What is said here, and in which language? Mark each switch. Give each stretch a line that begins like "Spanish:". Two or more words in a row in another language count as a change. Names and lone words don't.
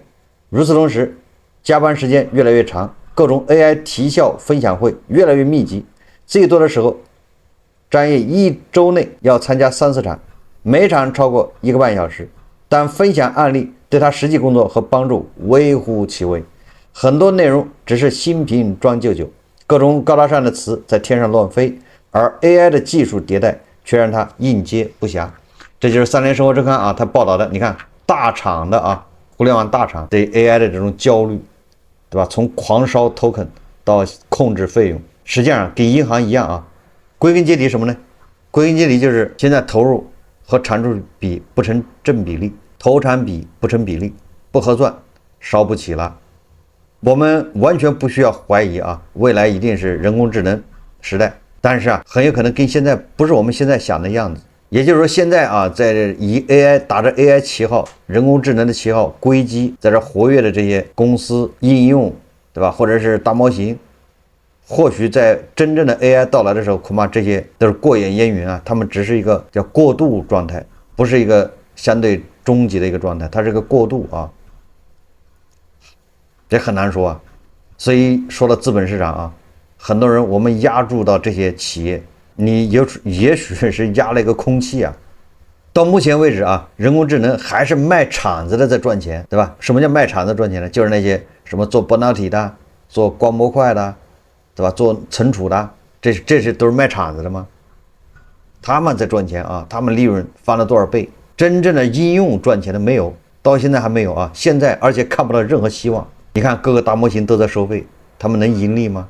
Chinese: 與此同時，加班時間越來越長，各種 AI 提效分享會越來越密集，最多的時候張毅一周內要參加3-4場，每場超過1個半小時，但分享案例對他實際工作和幫助微乎其微，很多內容只是新瓶裝舊酒，各種高大上的詞在天上亂飛，而 AI 的技術迭代卻讓他應接不暇。這就是3聯生活周刊啊，他報道的，你看大廠的啊，互聯網大廠對 AI 的這種焦慮，對吧？從狂燒 token 到控制費用，實際上跟銀行一樣啊。歸根結底什麼呢？歸根結底就是現在投入和產出比不成正比例，投產比不成比例，不合算，燒不起了。我們完全不需要懷疑啊，未來一定是人工智能時代，但是啊，很有可能跟现在不是我們现在想的樣子。也就是說，现在啊，在以 AI 打着 AI 旗號、人工智能的旗號，硅基在這活躍的這些公司應用，對吧？或者是大模型。或許在真正的 AI 到來的時候，恐怕這些都是過眼煙雲啊，他們只是一個叫過渡狀態，不是一個相對終極的一個狀態，它是個過渡啊，這很難說啊。所以說到資本市場啊，很多人我們押注到這些企業，你也許是押了一個空氣啊。到目前為止啊，人工智能還是賣廠子的在賺錢，對吧？什麼叫賣廠子賺錢呢？就是那些什麼做半導體的、做光模塊的，对吧？做存儲的，这是都是賣厂子的嗎？他們在賺錢啊，他們利潤翻了多少倍？真正的應用賺錢的沒有，到現在還沒有啊。現在而且看不到任何希望。你看各個大模型都在收費，他們能盈利嗎？